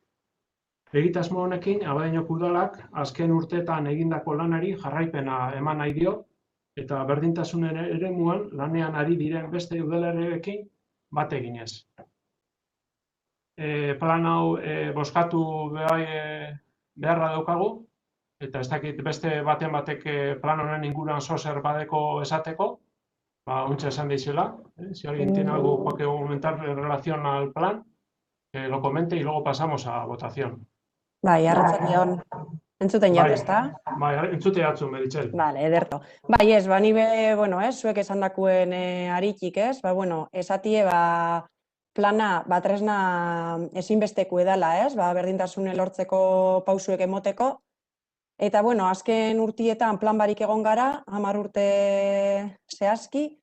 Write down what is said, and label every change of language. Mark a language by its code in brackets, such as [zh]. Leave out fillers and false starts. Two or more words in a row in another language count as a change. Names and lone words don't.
[eu] Egitasmo honekin, Abadiñoko udalak azken urteetan egindako lanari jarraipena eman nahi dio, eta berdintasunen eremuan lanean ari diren beste udalerriekin bat eginez. Plan hau bozkatu beharra daukagu, eta ez dakit beste baten batek plan honen inguruan zozer badeko esateko, ontsa esan dizela. [es] Si alguien tiene algo que comentar en relación al plan, lo comente y luego pasamos a votación. [eu] Bai, arratsaldeon. Entzuten jat, ezta? Bai, entzute jatzu, Meritxell. Vale, ederto. Bai, ez, ni be, zuek esandakuen aritik, ez? Esatie, plana, tresna ezinbesteku edala, ez? Berdintasune lortzeko pausuek emoteko. Eta, azken urtietan plan barik egon gara, 10 urte zehazki.